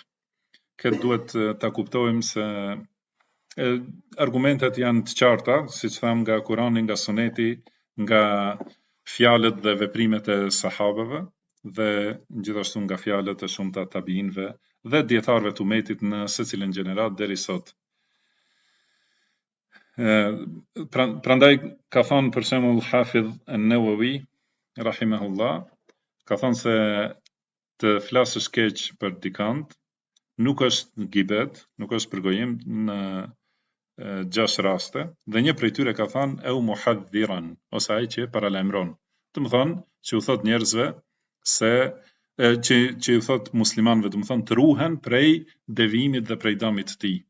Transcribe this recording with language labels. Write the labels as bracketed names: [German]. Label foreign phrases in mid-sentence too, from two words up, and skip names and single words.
[Albanian] Këtë duhet ta kuptojmë se argumentet janë të qarta, siç tham nga Kurani, nga Suneti, nga fjalët dhe veprimet e sahabeve dhe gjithashtu nga fjalët e shumta tabiinëve dhe dietarëve të umetit në secilën gjenerat deri sot. Prandaj ka thonë për shembull Hafidh an-Nawawi rahimahullah, ka thonë se të flasësh keq për dikant nuk është gibet, nuk është përgojim në 6 raste, dhe një prej tyre ka thonë [Arabic] أو محذرا, [Albanian] ose ai që paralajmëron. Do të thonë që u thot njerëzve se që u thot muslimanëve, do të thonë të ruhen prej devijimit dhe prej dëmit të tij.